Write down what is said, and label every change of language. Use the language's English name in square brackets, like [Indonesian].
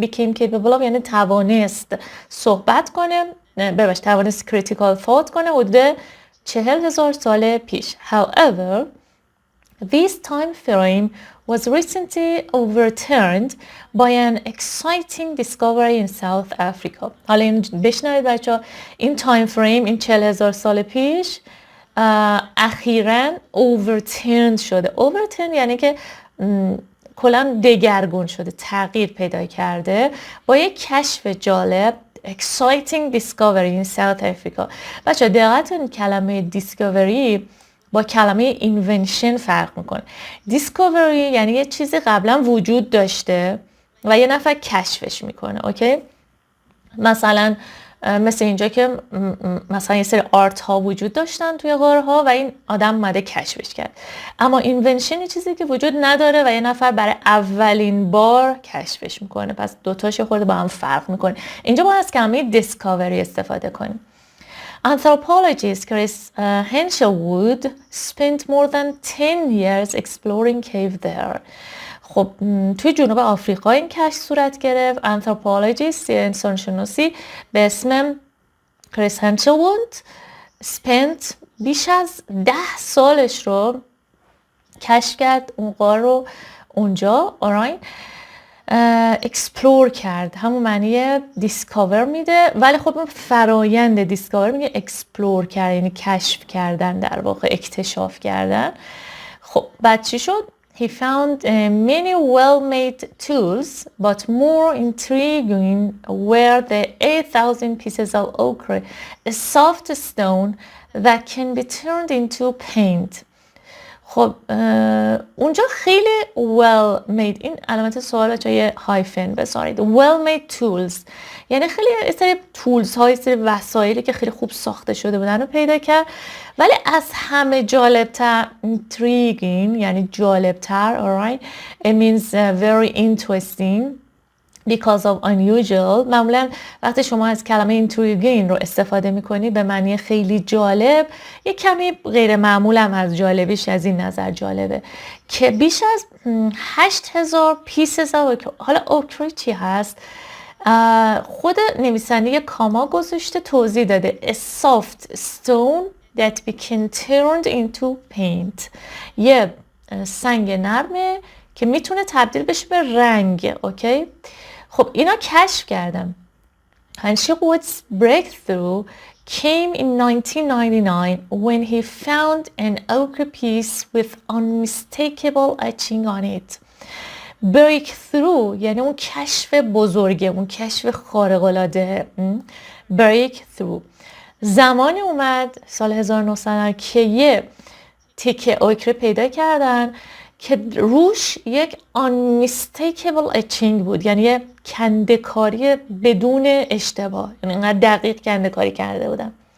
[English] became capable of [Persian] یعنی توانست صحبت کنه، توانست critical thought کنه حدود 40,000 سال پیش. [English] However, this time frame was recently overturned by an exciting discovery in South Africa. [Persian] حالا این بشنوید بچه‌ها، این تایم فریم، این 40,000 سال پیش اخیراً overturned شده. overturned یعنی که کلاً دگرگون شده، تغییر پیدا کرده با یک کشف جالب، [English] exciting discovery in South Africa. [Persian] بچه‌ها دقت کنید کلمه discovery با کلمه invention فرق میکنه. discovery یعنی یه چیزی قبلا وجود داشته و یه نفر کشفش میکنه، اوکی؟ مثلا مثل اینجا که مثلا یه سری آرت ها وجود داشتن توی غارها و این آدم اومده کشفش کرد. اما invention یه چیزی که وجود نداره و یه نفر برای اولین بار کشفش میکنه. پس دوتاش خورده با هم فرق میکنه. اینجا باید از کلمه discovery استفاده کنیم. [English] Anthropologist Chris Henshelwood spent more than 10 years exploring cave there. [Persian] خب توی جنوب آفریقا این کشف صورت گرفت. Anthropologist انسانشناسی به اسم کریس هنشلوود spent بیش از 10 سالش رو کشف کرد اون غار رو اونجا آراین اکسپلور کرد. همون معنی دیسکاور میده، ولی خب اون فرایند دیسکاور میگه اکسپلور کرد، یعنی کشف کردن، در واقع اکتشاف کردن. خب بعد چی شد؟ [English] He found many well-made tools, but more intriguing were the 8,000 pieces of ochre, a soft stone that can be turned into paint. [Persian] خب اونجا خیلی well made، این علامت سوال بچه یه هایفن بذارید، [English] well made tools [Persian] یعنی خیلی یه سری تولز های، سری وسایلی که خیلی خوب ساخته شده بودن رو پیدا کرد. ولی از همه جالبتر intriguing یعنی جالبتر، [English] alright it means very interesting because of unusual. [Persian] معمولا وقتی شما از کلمه intriguing رو استفاده میکنی به معنی خیلی جالب، یه کمی غیر معمول هم از جالبیش از این نظر جالبه که بیش از 8000 [English] pieces of [Persian] حالا اوکری چی هست؟ خود نویسنده یه کاما گذاشته توضیح داده [English] a soft stone that became turned into paint، [Persian] یه سنگ نرمه که میتونه تبدیل بشه به رنگ. اوکی، خب اینا کشف کردم. [English] Henshaward's breakthrough came in 1999 when he found an ochre piece with unmistakable etching on it. [Persian] breakthrough یعنی اون کشف بزرگه، اون کشف خارق‌العاده. breakthrough زمانی اومد سال 1900 که یه تیکه اوکر پیدا کردن که روش یک [English] unmistakable etching [Persian] بود، یعنی یه کنده‌کاری بدون اشتباه، یعنی اینقدر دقیق کنده‌کاری کرده بودن.